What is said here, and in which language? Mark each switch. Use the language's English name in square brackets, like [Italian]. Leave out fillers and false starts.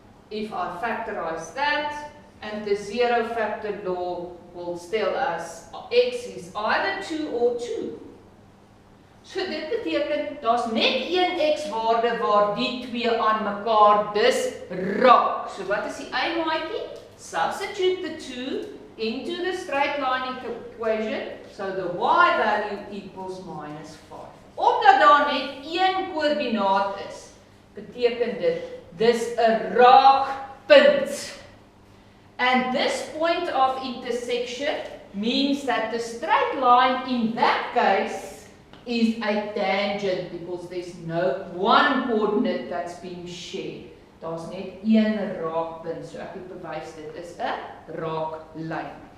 [English] If I factorize that, and the zero factor law will tell us x is either 2 or 2. [Afrikaans] So dit beteken, daar's net een x waarde waar die twee aan mekaar dus raak. So wat is die y-maatjie? [English] Substitute the 2 into the straight line equation, so the y value equals minus 5. [Afrikaans] Omdat daar net een koördinaat is, beteken dit, dis 'n raakpunt. [English] And this point of intersection means that the straight line in that case is a tangent, because there's no one coordinate that's being shared. [Afrikaans] Daar's net een raakpunt, so ek het bewys dit is 'n raaklyn.